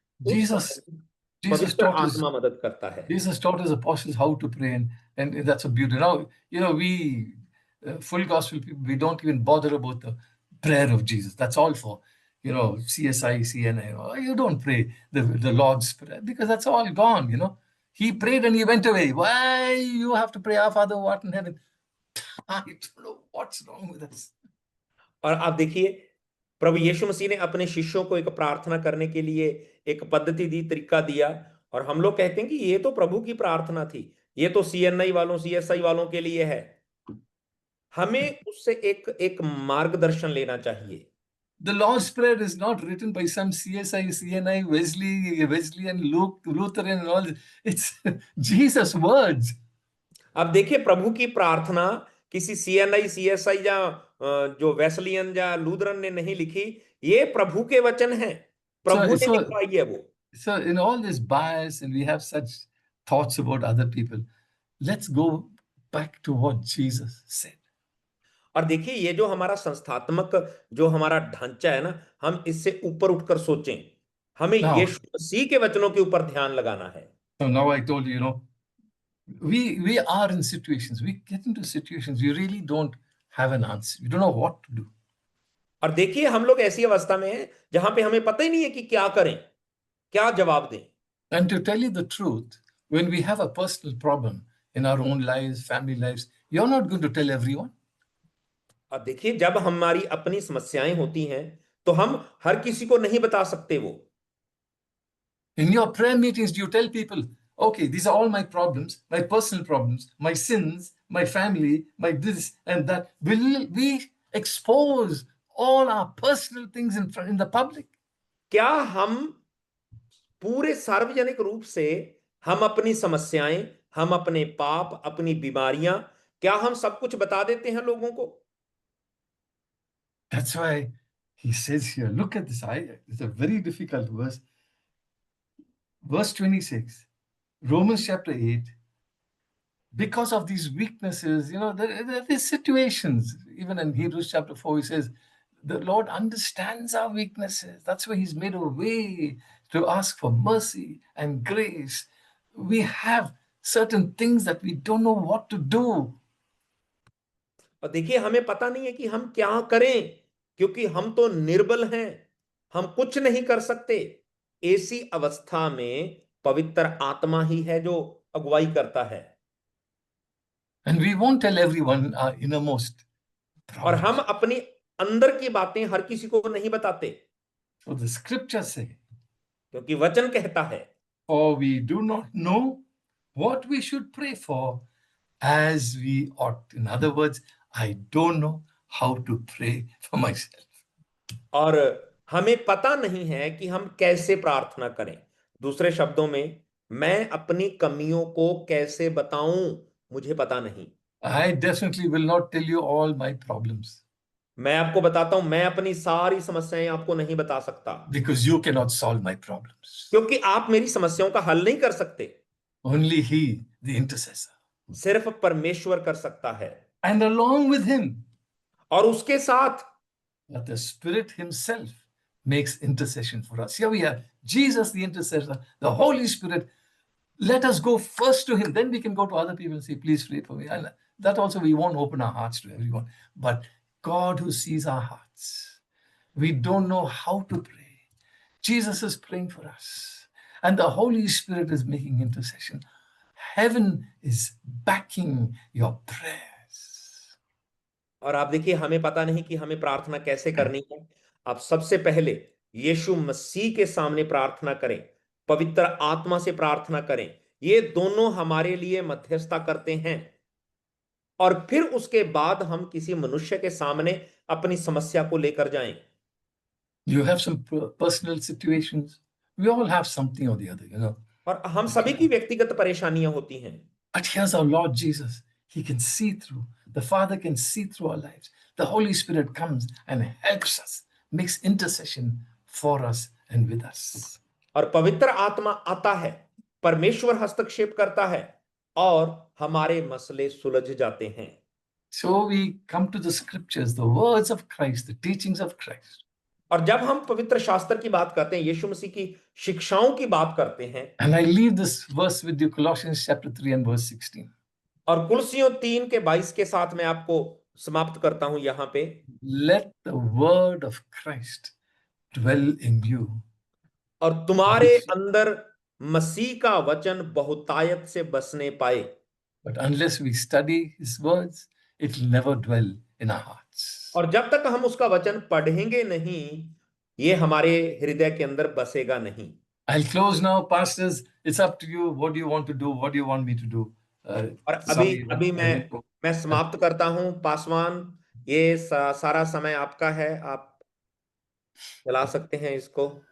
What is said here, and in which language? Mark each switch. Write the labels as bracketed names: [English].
[English] Jesus [Hindi] पवित्र [English] taught us. [Hindi] आत्मा मदद करता है। [English] Jesus taught his apostles how to pray, and that's a beauty. Now, we full gospel people, we don't even bother about the prayer of Jesus. That's all for, CSI, CNI. You don't pray the Lord's Prayer because that's all gone, He prayed and he went away. Why you have to pray, Our Father who art in heaven? I don't know what's wrong with us. [Hindi] और आप देखिए प्रभु यीशु मसीह ने अपने शिष्यों को एक प्रार्थना करने के लिए एक पद्धति दी, तरीका दिया, और हम लोग कहते हैं कि ये तो प्रभु की प्रार्थना थी, ये तो CNI वालों, CSI वालों के लिए है। हमें उससे एक मार्गदर्शन लेना चाहिए। [English] The Lord's Prayer is not written by some CSI, CNI, Wesleyan, Lutheran and all this. It's Jesus' words. [Hindi] अब देखिए प्रभु की प्रार्थना किसी CNI, CSI या जो वेस्लियन या लूथरन ने नहीं लिखी, ये प्रभु के वचन हैं, प्रभु ने लिखवाई है वो। [English] So in all this bias, and we have such thoughts about other people, let's go back to what Jesus said. [Hindi] और देखिए ये जो हमारा संस्थात्मक जो हमारा ढांचा है ना, हम इससे ऊपर उठकर सोचें। हमें यीशु मसीह के वचनों के ऊपर ध्यान लगाना है। [English] So now I told you, we are in situations, we get into situations, we really don't have an answer. You don't know what to do. [Hindi] और देखिए हम लोग ऐसी अवस्था में हैं जहां पे हमें पता ही नहीं है कि क्या करें, क्या जवाब दें। [English] And to tell you the truth, when we have a personal problem in our own lives, family lives, you're not going to tell everyone. [Hindi] अब देखिए जब हमारी अपनी समस्याएं होती हैं तो हम हर किसी को नहीं बता सकते वो। [English] In your prayer meetings, do you tell people, okay, these are all my problems, my personal problems, my sins, my family, my this and that. Will we expose all our personal things in the public? [Hindi] क्या हम पूरे सार्वजनिक रूप से हम अपनी समस्याएं, हम अपने पाप, अपनी बीमारियां, क्या हम सब कुछ बता देते हैं लोगों को? [English] That's why he says here, look at this. It's a very difficult verse. Verse 26, Romans chapter 8. Because of these weaknesses, there are these situations. Even in Hebrews chapter 4, he says, the Lord understands our weaknesses. That's why he's made a way to ask for mercy and grace. We have certain things that we don't know what to do. [Hindi] और देखिए, हमें पता नहीं है कि हम क्या करें, क्योंकि हम तो निर्बल हैं, हम कुछ नहीं कर सकते। ऐसी अवस्था में पवित्र आत्मा ही है जो अगुवाई करता है। [English] And we won't tell everyone our innermost [Hindi] और हम [English] problems. [Hindi] अपनी अंदर की बातें हर किसी को नहीं बताते, [English] So the scriptures say, [Hindi] क्योंकि वचन कहता है, [English] for we do not know what we should pray for as we ought. In other words, I don't know how to pray for myself. [Hindi] और हमें पता नहीं है कि हम कैसे प्रार्थना करें। दूसरे शब्दों में, मैं अपनी कमियों को कैसे बताऊं, मुझे पता नहीं। [English] I definitely will not tell you all my problems [Hindi] मैं आपको बताता हूं, मैं अपनी सारी समस्याएं आपको नहीं बता सकता, [English] because you cannot solve my problems. [Hindi] क्योंकि आप मेरी समस्याओं का हल नहीं कर सकते। [English] Only He, the intercessor. [Hindi] सिर्फ परमेश्वर कर सकता है, [English] And along with Him, [Hindi] और उसके साथ [English] that the Spirit Himself makes intercession for us. Here we have Jesus, the intercessor, the Holy Spirit. Let us go first to Him. Then we can go to other people and say, please pray for me. And that also, we won't open our hearts to everyone. But God who sees our hearts, we don't know how to pray. Jesus is praying for us. And the Holy Spirit is making intercession. Heaven is backing your prayers. [Hindi] और आप देखिए, हमें पता नहीं कि हमें प्रार्थना कैसे करनी है। आप सबसे पहले यीशु मसीह के सामने प्रार्थना करें, पवित्र आत्मा से प्रार्थना करें। ये दोनों हमारे लिए मध्यस्थता करते हैं, और फिर उसके बाद हम किसी मनुष्य के सामने अपनी समस्या को लेकर जाएं। [English] You have some personal situations. We all have something or the other. [Hindi] और हम सभी की व्यक्तिगत परेशानियां होती हैं, [English] But here's our Lord Jesus. He can see through. The Father can see through our lives. The Holy Spirit comes and helps us, makes intercession for us and with us. [Hindi] और पवित्र आत्मा आता है, परमेश्वर हस्तक्षेप करता है, और हमारे मसले सुलझ जाते हैं। [English] So we come to the scriptures, the words of Christ, the teachings of Christ. [Hindi] और जब हम पवित्र शास्त्र की बात करते हैं, यीशु मसीह की शिक्षाओं की बात करते हैं, [English] And I leave this verse with you, Colossians chapter 3 and verse 16. [Hindi] और कुलसियों 3 के 22 के साथ मैं आपको समाप्त करता हूं यहां पे। [English] Let the word of Christ dwell in you. [Hindi] और तुम्हारे अंदर मसीह का वचन बहुतायत से बसने पाए। [English] But unless we study his words, it will never dwell in our hearts. [Hindi] और जब तक हम उसका वचन पढ़ेंगे नहीं, ये हमारे हृदय के अंदर बसेगा नहीं। [English] I'll close now, pastors. It's up to you. What do you want to do? What do you want me to do? [Hindi] और अभी मैं समाप्त करता हूं। पासवान, ये सारा समय आपका है, आप चला सकते हैं इसको।